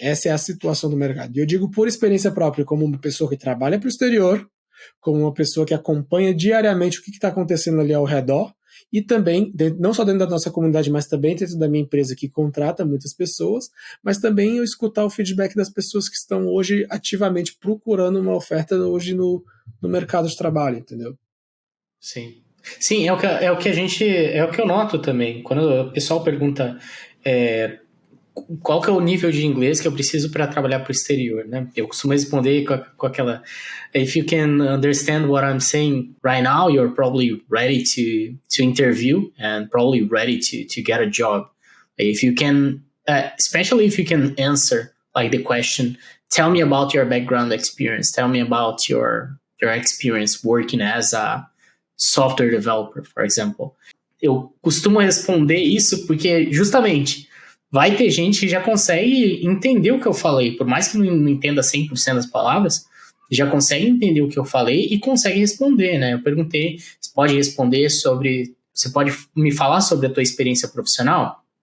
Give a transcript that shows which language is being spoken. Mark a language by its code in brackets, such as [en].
[pt] Essa é a situação do mercado. E eu digo por experiência própria, como uma pessoa que trabalha para o exterior, como uma pessoa que acompanha diariamente o que está acontecendo ali ao redor, e também, não só dentro da nossa comunidade, mas também dentro da minha empresa que contrata muitas pessoas, mas também eu escutar o feedback das pessoas que estão hoje ativamente procurando uma oferta hoje no mercado de trabalho, entendeu? Sim. Sim, é o que eu noto também. Quando o pessoal pergunta qual que é o nível de inglês que eu preciso para trabalhar para o exterior, né? [en] Eu costumo responder com aquela: if you can understand what I'm saying right now, you're probably ready to interview and probably ready to get a job. If you can, especially if you can answer like the question, tell me about your background experience, tell me about your experience working as a software developer, for example. [pt] Eu costumo responder isso porque, justamente, vai ter gente que já consegue entender o que eu falei, por mais que não entenda 100% das palavras, já consegue entender o que eu falei e consegue responder, né? Eu perguntei, você pode me falar sobre a tua experiência profissional?